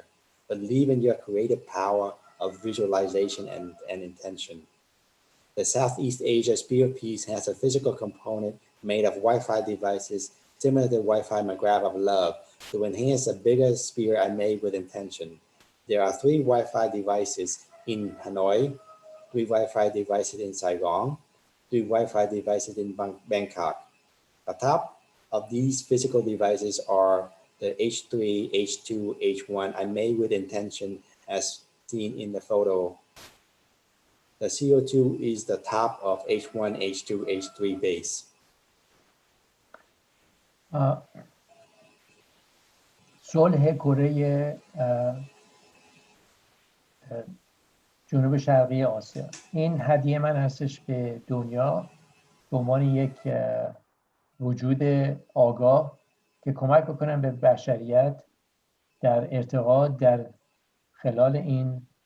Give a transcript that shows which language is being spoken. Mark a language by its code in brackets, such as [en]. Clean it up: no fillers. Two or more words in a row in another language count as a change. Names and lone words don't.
[en] Believe in your creative power of visualization and intention. The Southeast Asia Sphere Peace has a physical component made of Wi-Fi devices similar to Wi-Fi McGrath of love to enhance the bigger sphere I made with intention. There are 3 Wi-Fi devices in Hanoi, 3 Wi-Fi devices in Saigon, 3 Wi-Fi devices in Bangkok. The top of these physical devices are the H3, H2, H1. I made with intention as seen in the photo. The CO2 is the top of H1, H2, H3 base. [fa] صلح کره جنوب شرقی آسیا، این هدیه من هستش به دنیا به عنوان یک وجود آگاه که کمک بکنم به بشریت در ارتقا در خلال این